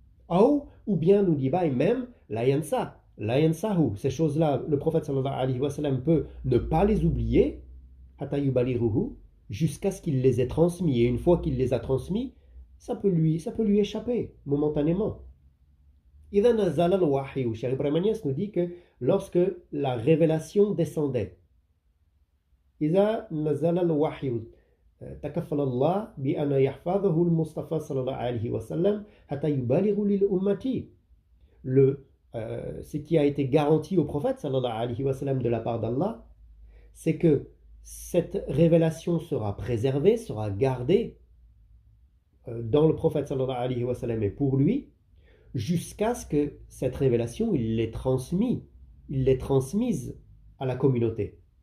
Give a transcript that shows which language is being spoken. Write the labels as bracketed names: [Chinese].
[French] Ou bien nous dit même [Arabic] la yansahu, [French] ces choses-là, le prophète sallallahu alayhi wa sallam peut ne pas les oublier, [Arabic] hatta yubaliruhu, [French] jusqu'à ce qu'il les ait transmis. Et une fois qu'il les a transmis, ça peut lui échapper momentanément. [Arabic] إذا نزل الوحي, [French] Cheikh Ibrahim Niasse nous dit que lorsque la révélation descendait, [Arabic] إذا نزل الوحي تكفل الله بأن يحفظه المصطفى صلى الله عليه وسلم حتى يبلغ للأمة. [French] Ce qui a été garanti au prophète sallallahu alayhi wa sallam de la part d'Allah, c'est que cette révélation sera préservée, sera gardée dans le prophète sallallahu alayhi wa sallam et pour lui, jusqu'à ce que cette révélation, il l'ait transmise à la communauté.